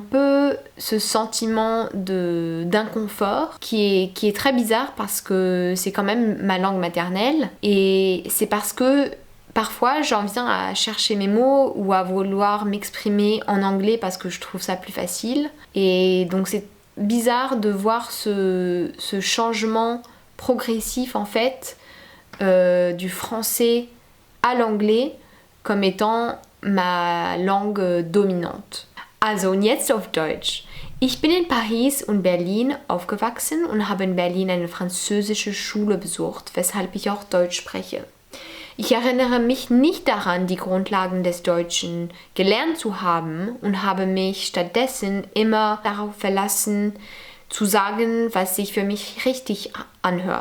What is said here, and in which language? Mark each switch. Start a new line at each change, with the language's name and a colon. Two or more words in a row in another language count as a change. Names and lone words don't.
French: peu ce sentiment d'inconfort qui est très bizarre parce que c'est quand même ma langue maternelle et c'est parce que parfois j'en viens à chercher mes mots ou à vouloir m'exprimer en anglais parce que je trouve ça plus facile et donc c'est bizarre de voir ce changement progressif en fait du français à l'anglais comme étant ma langue dominante.
German: Also und jetzt auf Deutsch. Ich bin in Paris und Berlin aufgewachsen und habe in Berlin eine französische Schule besucht, weshalb ich auch Deutsch spreche. Ich erinnere mich nicht daran, die Grundlagen des Deutschen gelernt zu haben und habe mich stattdessen immer darauf verlassen, zu sagen, was sich für mich richtig anhört.